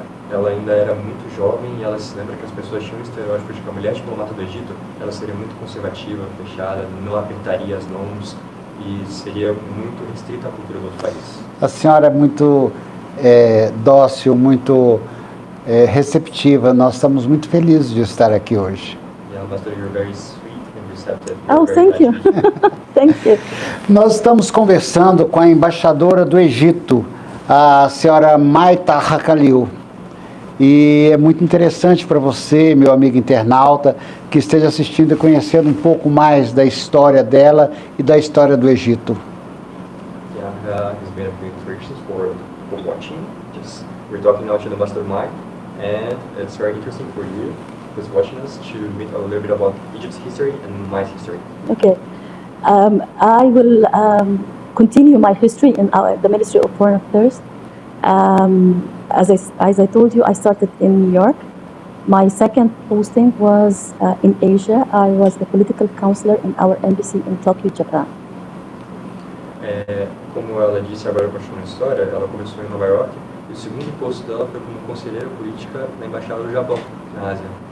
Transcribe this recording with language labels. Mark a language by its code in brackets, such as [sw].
[pt] Ela ainda era muito jovem e ela se lembra que as pessoas tinham um estereótipo de que a mulher diplomata do Egito, ela seria muito conservativa, fechada, não apertaria as mãos e seria muito restrita à cultura do outro país. A senhora é muito dócil, muito receptiva. Nós estamos muito felizes de estar aqui hoje. [en] Yeah, Ambassador, you're very sweet and receptive. Oh, thank you. Thank you. [pt] Nós estamos conversando com a embaixadora do Egito, a senhora Maita Hakalil. E é muito interessante para você, meu amigo internauta, que esteja assistindo e conhecendo um pouco mais da história dela e da história do Egito. [en] Yeah, he's made a few introductions for watching. We're talking now to the Ambassador Mai, and it's very interesting for you who's watching us to meet a little bit about Egypt's history and my history. Okay. I will continue my history in the Ministry of Foreign Affairs. As I told you, I started in New York. My second posting was in Asia. I was the political counselor in our embassy in Tokyo, Japan. [pt] Como ela disse, agora continuando a história, ela começou em Nova York e o segundo posto dela foi como conselheira política na Embaixada do Japão, na Ásia.